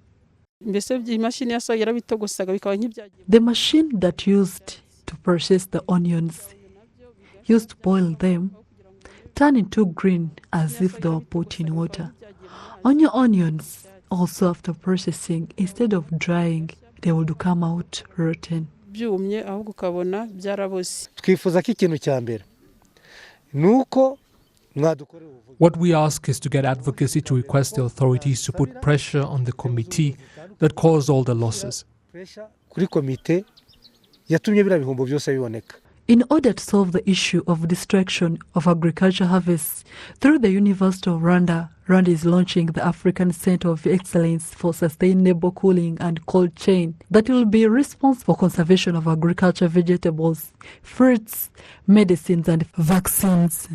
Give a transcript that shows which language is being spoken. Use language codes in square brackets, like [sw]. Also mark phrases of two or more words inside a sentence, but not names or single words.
[en] The machine that used to process the onions, used to boil them, turn into green as if they were put in water. On your onions, also after processing, instead of drying, they would come out rotten. [rw] byumye ahubwo ukabona byaraboze. Twifuza ko ikintu cya mbere nuko mwadukorera. [en] What we ask is to get advocacy to request the authorities to put pressure on the committee that caused all the losses. [rw] Kuri komite yatumye bira bihombo byose biboneka. [en] In order to solve the issue of destruction of agriculture harvests, through the University of Rwanda, Rwanda is launching the African Center of Excellence for Sustainable Cooling and Cold Chain that will be responsible for conservation of agriculture vegetables, fruits, medicines and vaccines.